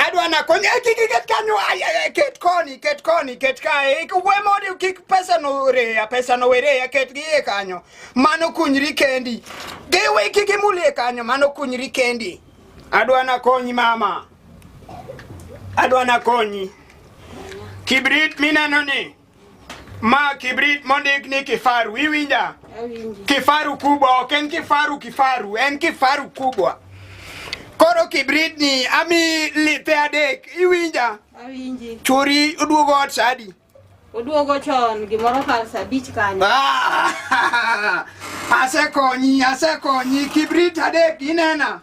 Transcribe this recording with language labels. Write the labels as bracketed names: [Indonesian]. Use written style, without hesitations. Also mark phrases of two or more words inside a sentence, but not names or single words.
[Luo (Kenya and Tanzania)] Adwa na konye ket kanyo ket koni ket kae we modi kik pesa no were ket gi kanyo. Mano kunyri kendi. Gewe kikimule kanyo mano kunyri kendi. Adwa na konyi mama. Kibrit minano ni. Ma kibrit mondik ni kifaru. Iwinja? [Swahili] Kifaru kubwa. Ken kifaru. [Luo (Kenya and Tanzania)] En [Swahili] kifaru kubwa. [Luo (Kenya and Tanzania)] Koro kibrit ni ami lipe adek. Iwinja? Awinji. Churi uduogo ot sadi. Uduogo chon gimoro kar sa bich kanyo. Asekonyi kibrit adek inena.